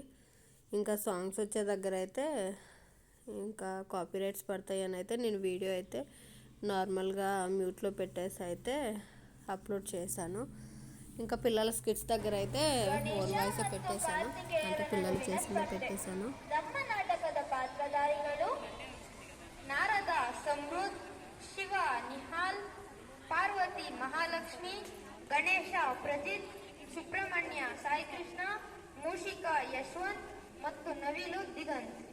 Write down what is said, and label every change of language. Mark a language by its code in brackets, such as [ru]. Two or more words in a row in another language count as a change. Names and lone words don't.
[te] ఇంకా సాంగ్స్ వచ్చే దగ్గర అయితే ఇంకా కాపీరైట్స్ పడతాయి అని అయితే నేను వీడియో అయితే నార్మల్గా మ్యూట్లో పెట్టేసి అయితే అప్లోడ్ చేశాను. ఇంకా పిల్లల స్కిట్స్ దగ్గర అయితే [en] own voice [te] పెట్టేశాను, అంటే పిల్లలు చేసిందే పెట్టేశాను. [kn] ನಾಟಕದ ಪಾತ್ರಧಾರಿಗಳು ನಾರದ ಸಮೃದ್ಧ್, ಶಿವ ನಿಹಾಲ್, ಪಾರ್ವತಿ ಮಹಾಲಕ್ಷ್ಮಿ, ಗಣೇಶ ಪ್ರಜಿತ್, ಸುಬ್ರಹ್ಮಣ್ಯ ಸಾಯಿಕೃಷ್ಣ, ಮೂಷಿಕಾ ಯಶವಂತ್ ಮತ್ತು ನವಿಲು ದಿಗಂತ್.